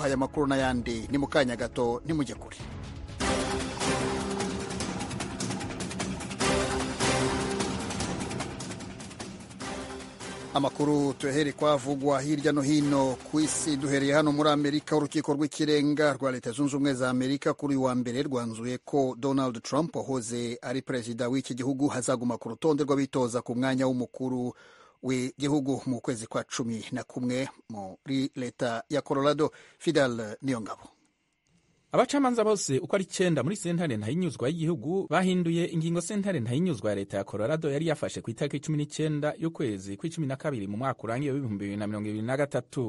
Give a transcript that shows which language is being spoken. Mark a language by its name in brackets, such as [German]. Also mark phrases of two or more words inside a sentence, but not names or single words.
[Kinyarwanda] Aya makuru n'ayandi ni mu kanya gato, ntimujye kure. Amakuru tuhere kwavugwa hirya no hino ku isi, duhereye hano muri Amerika. Urukiko rw'ikirenga rwa Leta Zunze Ubumwe za Amerika kuri wa mbere rwanzuye ko Donald Trump wahoze ari perezida w'iki gihugu hazaguma ku rutonde rw'abitoza ku mwanya w'umukuru w'igihugu mu kwezi kwa 11 muri leta ya Colorado. Fidel Niyongabo. [Rundi] Abacamanza bose uko ari 9 muri sentare ntahinyuzwa y'igihugu bahinduye ingingo sentare ntahinyuzwa ya leta ya Colorado yari yafashe ku itariki 19 y'ukwezi kwa12 mu mwaka urangiye w'2023.